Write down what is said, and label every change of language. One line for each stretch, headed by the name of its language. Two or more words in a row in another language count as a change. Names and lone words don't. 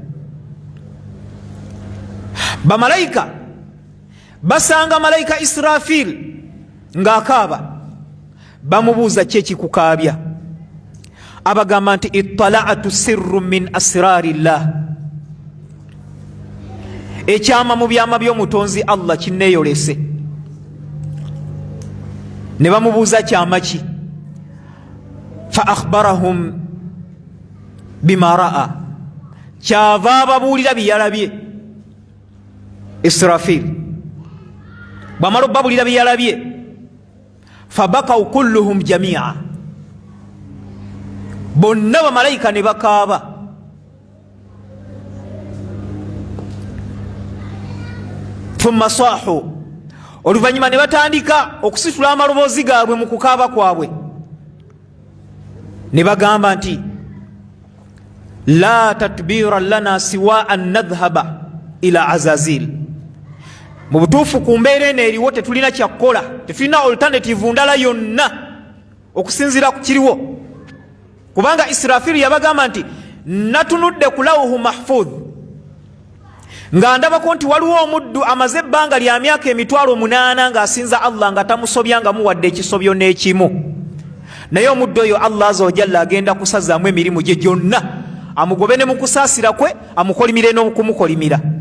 Ganda: Bamalayika basanga malayika Israfil ng'akaaba, bamubuuza ki ekikukaabya? Abagamba nti
Arabic: اطلعت سر من أسرار الله,
Ganda: ekyama mu byama by'omutonzi Allah kinneeyolese. Ne bamubuuza kyama ki?
Arabic: فأخبرهم بما رأى,
Ganda: kyava ababuulira byeyalabye. Israfil bw'amala obbabulira byeyalabye,
Arabic: فبكوا كلهم جميعا,
Ganda: bonna bamalayika ne bakaaba.
Arabic: ثم صاحوا,
Ganda: oluvanyuma ne batandika okusitula amaloboozi gaabwe mu kukaaba kwabwe, ne bagamba nti
Arabic: لا تدبير لنا سوى أن نذهب إلى عزازيل.
Ganda: Mu butuufu ku mbeera eno eriwo tetulina kyakkola, tetulina alternative ndala yonna okusinziira ku kiriwo, kubanga Israfil yabagamba nti natunudde ku
Arabic: اللوح المحفوظ,
Ganda: nga ndabako nti waliwo omuddu amaze ebbanga lya myaka 800 ng'asinza Allah nga tamusobya nga muwadde ekisobyo n'ekimu, naye omuddu oyo Allah
Arabic: عز وجل
Ganda: agenda kusazaamu emirimu gye gyonna, amugobe ne mu kusaasira kwe, amukolimire n'okumukolimira.